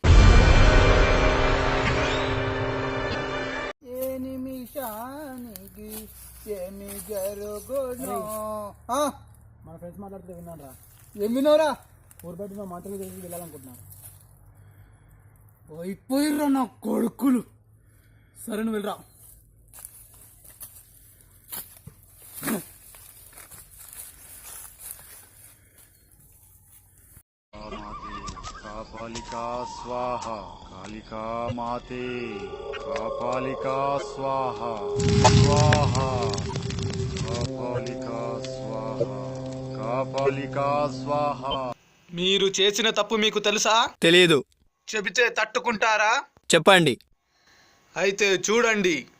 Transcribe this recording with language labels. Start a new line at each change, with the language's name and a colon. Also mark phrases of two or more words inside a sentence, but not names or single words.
Telugu: మన ఫ్రెండ్స్ మాట్లాడితే విన్నాను రా. ఏం విన్నావురా? ఊరు బయట ఉన్న మాంత్రికుడి దగ్గరికి వెళ్ళాలనుకుంటున్నారు. అయిపోయిర్రా నా కొడుకులు. సరే నువ్వు వెళ్ళరా.
Sanskrit: कालिका स्वाहा कालिका माते कालिका स्वाहा स्वाहा कालिका स्वाहा कालिका स्वाहा.
Telugu: మీరు చేసిన తప్పు మీకు తెలుసా? తెలియదు. చెబితే తట్టుకుంటారా? చెప్పండి. అయితే చూడండి.